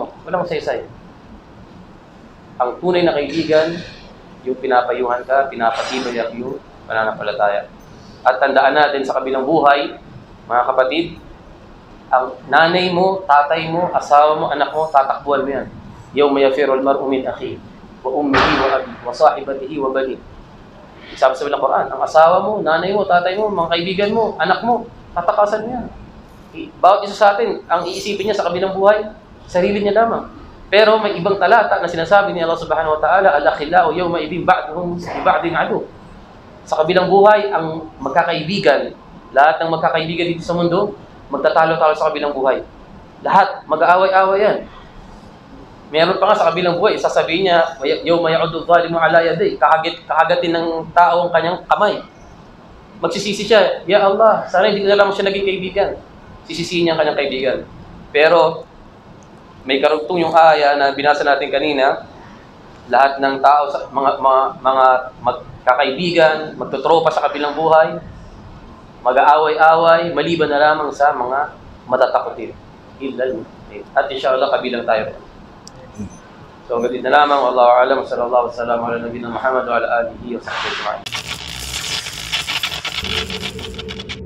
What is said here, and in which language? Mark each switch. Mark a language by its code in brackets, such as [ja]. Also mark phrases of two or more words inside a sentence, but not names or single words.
[tl] Walang saysay. Ang tunay na kaibigan, yung pinapayuhan ka, pinapatibay at yung pananampalataya. At tandaan natin sa kabilang buhay, mga kapatid, ang nanay mo, tatay mo, asawa mo, anak mo, tatakbuhan mo yan. [ar] يوم يفر المرء من أخيه وأمه وأبيه وصاحبته وبنيه. [tl] Sabi sa Quran, ang asawa mo, nanay mo, tatay mo, mga kaibigan mo, anak mo, tatakasan mo yan. Bawat isa sa atin, ang iisipin niya sa kabilang buhay, sarili niya lamang. Pero may ibang talata na sinasabi ni Allah [ar] سبحانه وتعالى, الأخلاء يومئذ بعضهم لبعض عدو. [tl] Sa kabilang buhay, ang magkakaibigan, lahat ng magkakaibigan dito sa mundo, magtatalo-talo sa kabilang buhay. Lahat, mag-aaway-aaway yan. Meron pa nga sa kabilang buhay, sasabihin niya, [ar] يوم يعض الظالم على يديه, [tl] kahagatin ng tao ang kanyang kamay. Magsisisi siya, [ar] يا الله, [tl] sana hindi ko na lang siya naging kaibigan. Sisisihin niya ang kanyang kaibigan. Pero, may karugtong yung aya na binasa natin kanina, lahat ng tao, mga magkakaibigan, magtutropa sa kabilang buhay, mag-aaway-away, maliban na lamang sa mga matatakotin. At inshallah, kabilang tayo. So, hanggang dito na lamang. [ar] والله أعلم. صلى الله عليه وسلم على نبينا محمد وعلى آله وصحبه أجمعين.